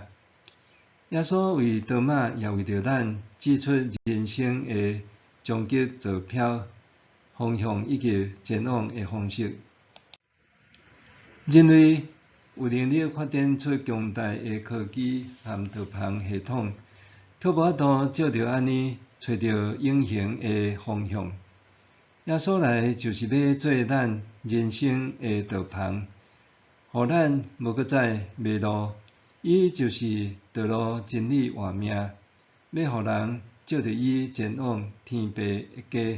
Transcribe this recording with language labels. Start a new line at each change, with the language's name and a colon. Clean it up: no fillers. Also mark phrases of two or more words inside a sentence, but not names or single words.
Min Nan Chinese: 耶稣为多马，也为着咱指出人生的终极坐标、方向以及前往的方式。人类有能力发展出强大的科技和导航系统，却无法度照着安尼找到永恒的方向。耶稣来就是要做咱人生的导航，互咱无搁再迷路。伊就是道路、真理、活命，要互人照着伊前往天父的家。